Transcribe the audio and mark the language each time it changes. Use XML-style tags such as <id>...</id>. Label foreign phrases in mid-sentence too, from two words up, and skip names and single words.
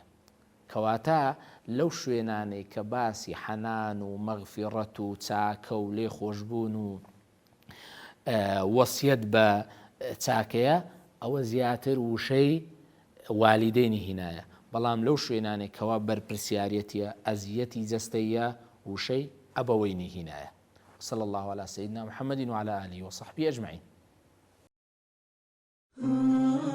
<ckb>کەواتە لەو شوێنانەی کە باسی حەنان و مەغفیڕەت و چاکە و لێ خۆشبوون و وەسیەت بە چاکەیە، ئەوە زیاتر وشەی والیدەینی هینایە. بەڵام لەو شوێنانەی کەوا بەرپرسیارەتیە، ئەزیەتی جەستەیە، وشەی ئەبەوەینی هینایە.</ckb> <ar>صلى الله على سيدنا محمد وعلى آله وصحبه أجمعين.</ar>